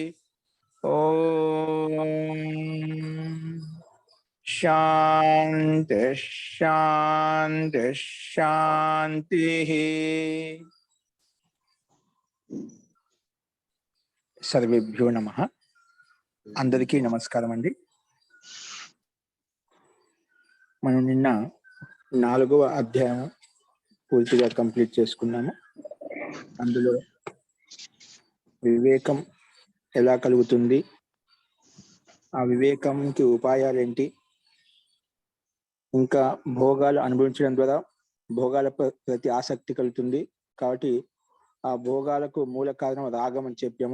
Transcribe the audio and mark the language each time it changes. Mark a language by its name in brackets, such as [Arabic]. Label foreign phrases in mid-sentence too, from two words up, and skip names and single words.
[Sanskrit] ओम शांति शांति शांति। सर्वेभ्यो नमः। [Telugu] అందరికీ నమస్కారం అండీ। మనం నిన్న 4వ అధ్యాయం పూర్తిగా కంప్లీట్ చేసుకున్నాము. అందులో వివేకం ఎలా కలుగుతుంది, ఆ వివేకంకి ఉపాయాలు ఏంటి, ఇంకా భోగాలు అనుభవించడం ద్వారా భోగాల ప్రతి ఆసక్తి కలుగుతుంది కాబట్టి ఆ భోగాలకు మూల కారణం రాగం అని చెప్పాము.